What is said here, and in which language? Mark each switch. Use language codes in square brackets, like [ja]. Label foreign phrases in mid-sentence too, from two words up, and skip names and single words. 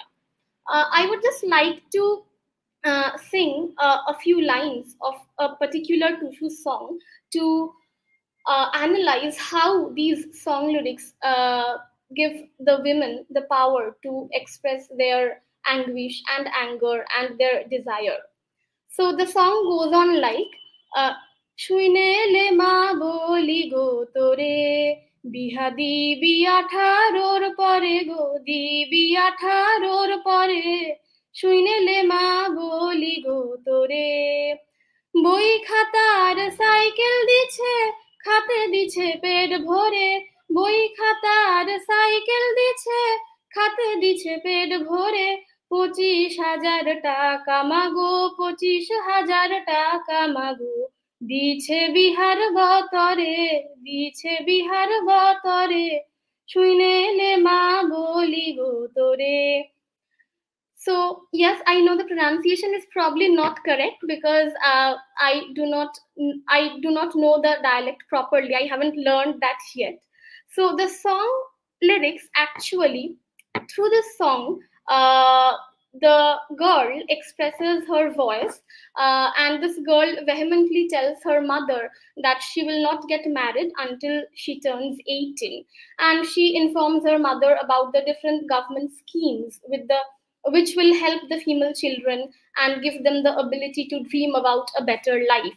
[en] I would just like to sing a few lines of a particular Tushu song to analyze how these song lyrics give the women the power to express their anguish and anger and their desire. So the song goes on like, [bn] শুইনেলে মা বলি গো তোরে, বিহা দিবি আঠারোর পরে গো দিবি আঠারোর পরে, শুইনেলে মা বলি গো তোরে. বই খাতার সাইকেল দিছে, খাতে দিছে পেট ভরে, বই খাতার সাইকেল দিছে, খাতে দিছে পেট ভরে, 25,000 টাকা মাগো, 25,000 টাকা মাগো, দিছে বিহার বতরে, দিছে বিহার বতরে, শুইনেলে মা বলি গো তোরে. [en] So yes, I know the pronunciation is probably not correct because I do not know the dialect properly. I haven't learned that yet. So the song lyrics actually, through this song, the girl expresses her voice, and this girl vehemently tells her mother that she will not get married until she turns 18, and she informs her mother about the different government schemes which will help the female children and give them the ability to dream about a better life.